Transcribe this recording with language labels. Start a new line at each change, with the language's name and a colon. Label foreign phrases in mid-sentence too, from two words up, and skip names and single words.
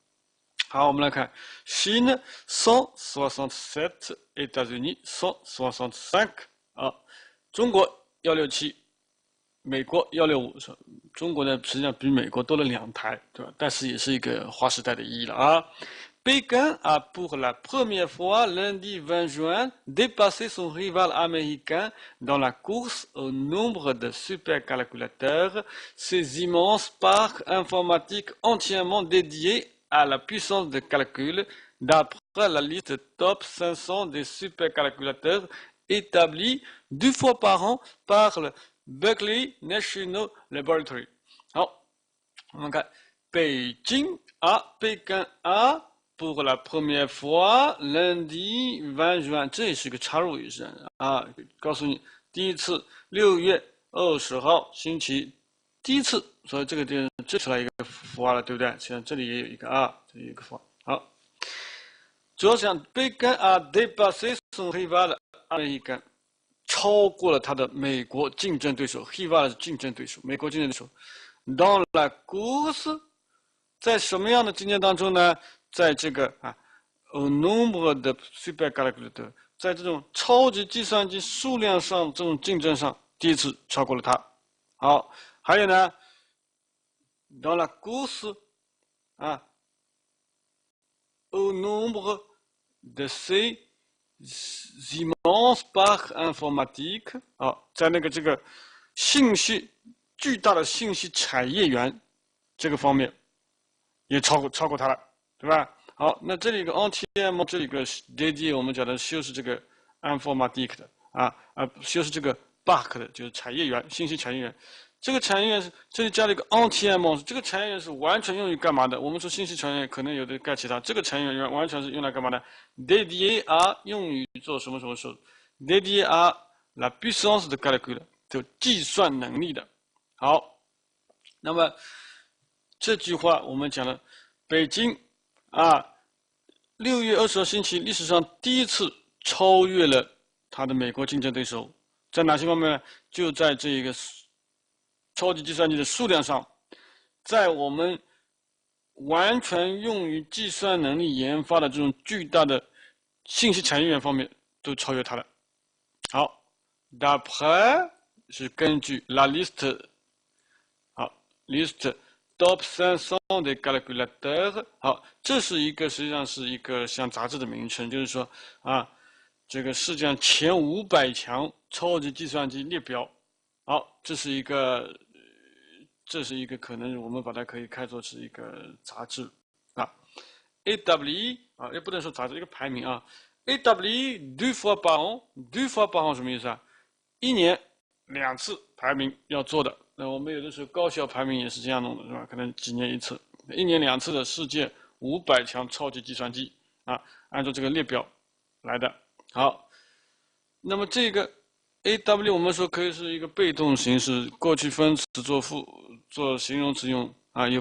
Chinese: 好，我们来看 Chine 167 États-Unis 165 啊，中国167，美国165，中国呢实际上比美国多了2台，对吧？但是也是一个划时代的意义了啊。
French: Pékin a pour la première fois lundi 20 juin dépassé son rival américain dans la course au nombre de supercalculateurs, ces immenses parcs informatiques entièrement dédiés à la puissance de calcul, d'après la liste top 500 des supercalculateurs établie 2 fois par an par le Berkeley National Laboratory.
Chinese: 好，我们看北京啊，
French: Pékin a pour la première fois lundi 20 juin，
Chinese: 这也是个插入语是啊，告诉你第一次6月20号星期第一次，所以这个地方这出来一个符号了，对不对？现在这里也有一个啊，这里有一个符号。好，主要讲
French: Pékin a dépassé son rival américain，
Chinese: 超过了他的美国竞争对手 ，Hiva 的竞争对手，美国竞争对手。
French: Dans la course，
Chinese: 在什么样的竞争当中呢？在这个
French: au nombre de supercalculateurs，
Chinese: 在这种超级计算机数量上这种竞争上，第一次超过了他。好，还有呢
French: ，dans la course， au nombre de ces immenses parcs informatiques，
Chinese: 在那个这个信息巨大的信息产业园这个方面，也超过它了，对吧？好，那这里一个 NTM， 这里一个 DD， 我们讲的修饰这个 informatique 的修饰这个 park 的，就是产业园，信息产业园。这个产业园是这里加了一个 NTM， 这个产业园是完全用于干嘛的？我们说信息产业园可能有的盖其他，这个产业园完全是用来干嘛的 ？
French: Dédié à
Chinese: 用于做什么什么事 ？
French: Dédié à la puissance de calcul，
Chinese: 就计算能力的。好，那么这句话我们讲了，北京6月20号星期历史上第一次超越了他的美国竞争对手，在哪些方面呢？就在这个超级计算机的数量上，在我们完全用于计算能力研发的这种巨大的信息产业园方面，都超越它了。
French: 好 ，d'après
Chinese: 是根据
French: la liste， 好 liste top 500 des calculateurs，
Chinese: 好，这是一个实际上是一个像杂志的名称，就是说这个世界上前500强超级计算机列表。好，这是一个可能我们把它可以看作是一个杂志AWE 也不能说杂志，一个排名 AWE
French: deux fois par an， deux fois par an
Chinese: 什么意思啊？一年2次排名要做的。那我们有的时候高校排名也是这样弄的，是吧？可能几年一次，一年2次的世界500强超级计算机按照这个列表来的。好，那么这个 AW 我们说可以是一个被动形式，过去分词做形容词用有